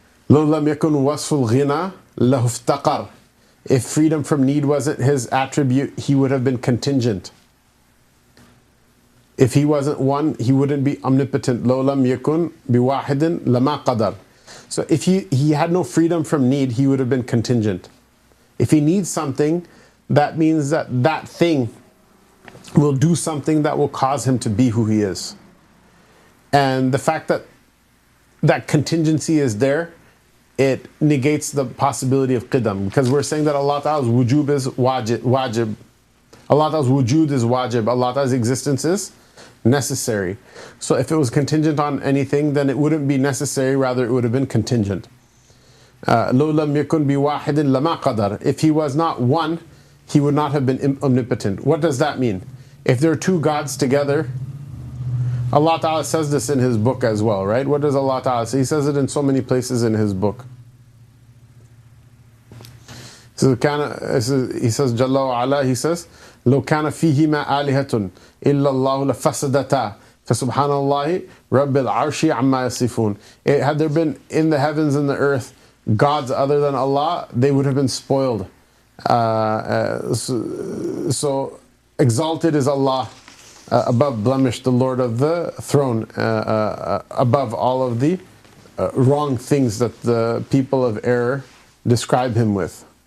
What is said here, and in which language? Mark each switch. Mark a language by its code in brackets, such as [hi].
[ar] لو لم يكن وصف الغنى له افتقر. [en] If freedom from need wasn't His attribute, He would have been contingent. If He wasn't one, He wouldn't be omnipotent. [ar] لو لم يكن بواحد لما قدر. [en] So if he had no freedom from need, He would have been contingent. If He needs something, that means that thing will do something that will cause Him to be who He is. And the fact that contingency is there, it negates the possibility of qidam, because we're saying that Allah Ta'ala's wujub is wajib. Allah Ta'ala's wujud is wajib. Allah Ta'ala's existence is necessary. So if it was contingent on anything, then it wouldn't be necessary, rather it would have been contingent. [ar] لو لم يكن بواحد لما قدر. [en] If He was not one, He would not have been omnipotent. What does that mean? If there are two gods together, Allah Ta'ala says this in His book as well, right? What does Allah Ta'ala say? He says it in so many places in His book. He says, Jalla wa Ala, He says, [ar] لو كان فيهما آلهة إلا الله لفسدتا فسبحان الله رب العرش عما يصفون. [en] Had there been in the heavens and the earth gods other than Allah, they would have been spoiled. So exalted is Allah, above blemish, the Lord of the throne, above all of the wrong things that the people of error describe Him with.